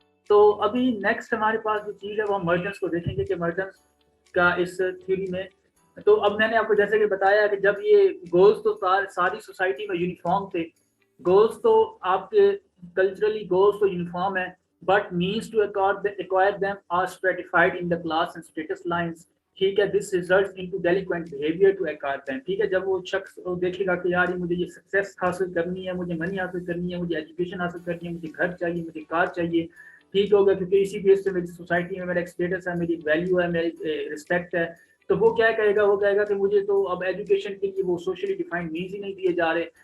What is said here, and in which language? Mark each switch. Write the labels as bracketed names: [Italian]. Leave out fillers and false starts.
[Urdu] تو ابھی نیکسٹ ہمارے پاس جو چیز ہے وہ ہم مرٹنس کو دیکھیں گے کہ مرٹنس کا اس تھیوری میں. تو اب میں نے آپ کو جیسے کہ بتایا کہ جب یہ گولز تو ساری سوسائٹی میں یونیفارم تھے، گولز تو آپ کے کلچرلی گولز تو یونیفارم ہے، [English] but means to acquire them are stratified in the class and status lines. [Urdu] ٹھیک ہے. [English] this results into delinquent behavior to acquire them. [Urdu] ٹھیک ہے. جب وہ شخص دیکھے گا کہ یار یہ مجھے یہ سکسیس حاصل کرنی ہے، مجھے منی حاصل کرنی ہے، مجھے ایجوکیشن حاصل کرنی ہے، مجھے گھر چاہیے، مجھے کار چاہیے. ٹھیک ہوگا. کیونکہ اسی بیس سے میری سوسائٹی میں میرا ایک اسٹیٹس ہے، میری ویلیو ہے، میری رسپیکٹ ہے. تو وہ کیا کہے گا؟ وہ کہے گا کہ مجھے تو اب ایجوکیشن کے لیے وہ سوشلی ڈیفائنڈ مینز ہی نہیں دیے جا رہے.